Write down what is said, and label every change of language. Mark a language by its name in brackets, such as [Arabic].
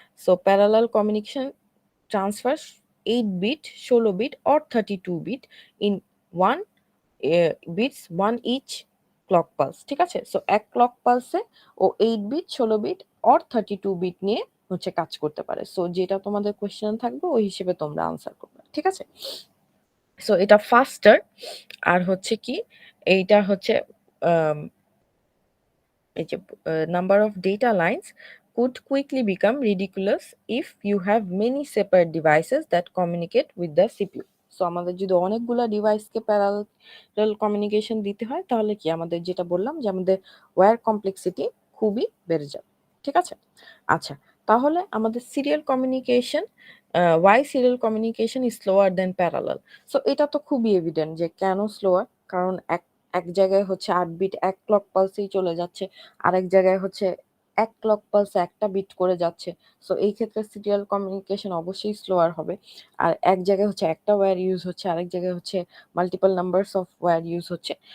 [English] So parallel communication transfer 8 bit, 16 bit or 32 bit in 1 bits 1 each clock pulse. [Bangla] ঠিক আছে? So এক clock পালসে O 8 bit, 16 bit or 32 bit নিয়ে হচ্ছে কাজ করতে পারে। সো যেটা তোমাদের কোয়েশ্চেন থাকবে ওই হিসেবে তোমরা আনসার করবে। ঠিক আছে? সো এটা ফাস্টার। আর হচ্ছে কি, এইটা হচ্ছে আম এই যে [English] Number of data lines could quickly become ridiculous if you have many separate devices that communicate with the CPU. [Bangla] So আমাদের যদি অনেকগুলা ডিভাইসকে প্যারালাল কমিউনিকেশন দিতে হয়, তাহলে কি আমাদের যেটা বললাম যে আমাদের ওয়্যার কমপ্লেক্সিটি খুবই বেড়ে যাবে। ঠিক আছে? আচ্ছা, তাহলে আমাদের serial communication, [English] why serial communication is slower than parallel? [Bangla] So এটা তো খুবই এভিডেন্ট যে কেন স্লোয়ার। কারণ এক এক জায়গায় হচ্ছে ৮ বিট এক ক্লক পালসেই চলে যাচ্ছে। আরেক জায়গায় হচ্ছে এক ক্লক পালসে একটা বিট করে যাচ্ছে। সো এই ক্ষেত্রে সিরিয়াল কমিউনিকেশন অবশ্যই স্লোয়ার হবে। আর এক জায়গায় হচ্ছে একটা ওয়্যার ইউজ হচ্ছে, আরেক জায়গায় হচ্ছে multiple numbers of wire use হচ্ছে।